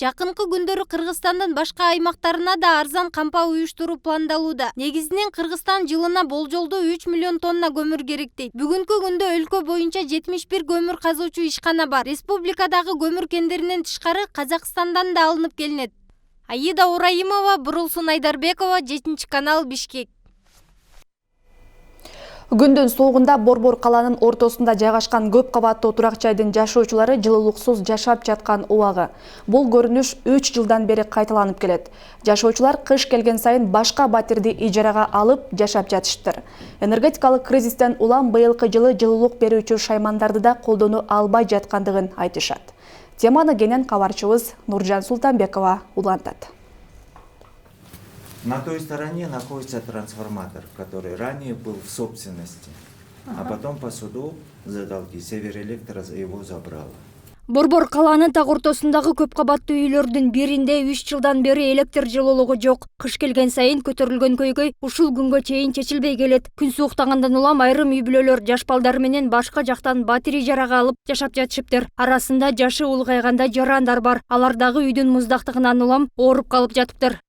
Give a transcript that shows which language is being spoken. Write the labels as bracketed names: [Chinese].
[Kyrgyz] Жакынкы күндөрү Кыргызстандын башка аймактарына да арзан кампа уюштуруу пландалууда. Негизинен Кыргызстан жылына болжолдуу 3 миллион тонна көмүр керек дейт. Бүгүнкү күндө өлкө боюнча 71 көмүр казуучу ишкана бар. Республикадагы көмүр кендеринен тышкары Казакстандан да алынып келинет. Аида Урайымова, Бурулсун Айдарбекова, 7 канал, Бишкек. Күндүн соогунда Борбор калаанын ортосунда жайгашкан көп кабаттуу турак жайдын жашоочулары жылуулуксуз жашап жаткан убагы. Бул көрүнүш 3 жылдан бери кайталанып келет. Жашоочулар кыш келген сайын башка батирди ижарага алып жашап жатышыптыр. Энергетикалык кризистен улам быйылкы жылы жылуулук берүүчү шаймандарды да колдоно албай жаткандыгын айтышат. Теманы кенен кабарчыбыз Нуржан Султанбекова улантат. [Russian] На той стороне находится трансформатор, который ранее был в собственности, а потом по суду за долги Северэлектро его забрала. [Kyrgyz] Борбор калаанын так ортосундагы көп кабаттуу үйлөрдүн биринде 3 жылдан бери электр жылуулугу жок. Кыш келген сайын көтөрүлгөн көйгөй ушул күнгө чейин чечилбей келет. Күн сууктагандан улам айрым үй бүлөлөр жаш балдар менен башка жактан батир ижарага алып жашап жатышыптыр. Арасында жашы улгайгандай жарандар бар. Алар дагы үйдүн муздактыгынан улам ооруп калып жатыптыр.